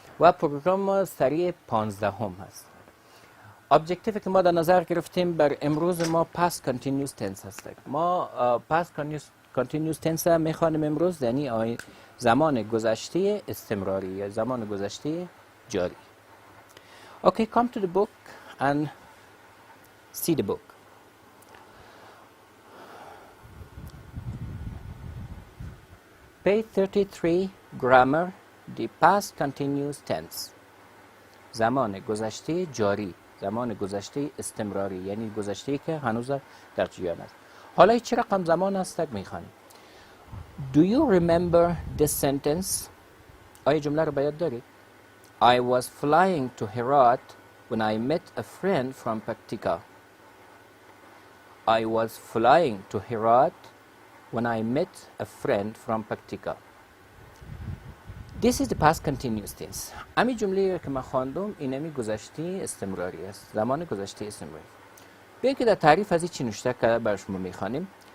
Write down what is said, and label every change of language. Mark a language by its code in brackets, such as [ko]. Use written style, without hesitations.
[fa] و پروگرام ما سری 15 هست. ابجکتیوی که ما در نظر گرفتیم بر امروز ما [en] past continuous tense [fa] هست. ما [en] past continuous tense [fa] میخوانیم امروز، یعنی زمان گذشته استمراری یا زمان گذشته جاری. [en] Okay, come to the book and see the book. Page 33, grammar, the past continuous tense. [fa] زمان گذشته جاری، زمان گذشته استمراری، یعنی گذشته که هنوز در جریان است. حالا چه رقم زمان است میخوانیم. [en] Do you remember this sentence؟ [fa] آیا جمله رو باید دارید؟ [en] I was flying to Herat when I met a friend from Paktika. I was flying to Herat when I met a friend from Paktika. This is the past continuous tense. [fa] امی جمله که من خواندم اینمی گذشته استمراری است، زمان گذشته استمراری. بیایید که در تعریف از این چی نوشته که بر شما میخوانیم.